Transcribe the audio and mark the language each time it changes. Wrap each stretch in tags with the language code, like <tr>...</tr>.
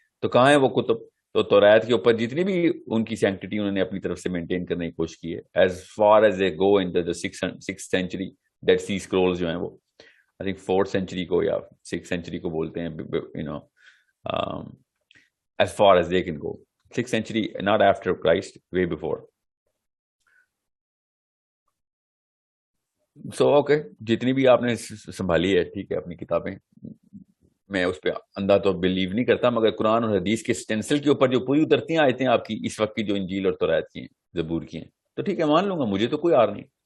<ur>تو کہاں ہے وہ کتب؟ تو توریت کے اوپر جتنی بھی ان کی سینکٹیٹی انہوں نے اپنی طرف سے مینٹین کرنے کی کوشش کی ہے, as far as a go in the 6th century did see scrolls جو ہیں وہ آئی تھنک 4th century کو یا 6th century کو بولتے ہیں, you know as far as they can go.</ur> <en>6th century not after Christ, way before.</en> <ur>So okay, جتنی بھی آپ نے سنبھالی ہے ٹھیک ہے اپنی کتابیں, میں اس پہ اندھا تو بلیو نہیں کرتا, مگر قرآن اور حدیث کے سٹینسل کے اوپر جو پوری اترتی ہیں آیتیں آپ کی اس وقت کی جو انجیل اور توریت کی ہیں, زبور کی ہیں, تو ٹھیک ہے مان لوں گا, مجھے تو کوئی آر نہیں.</ur>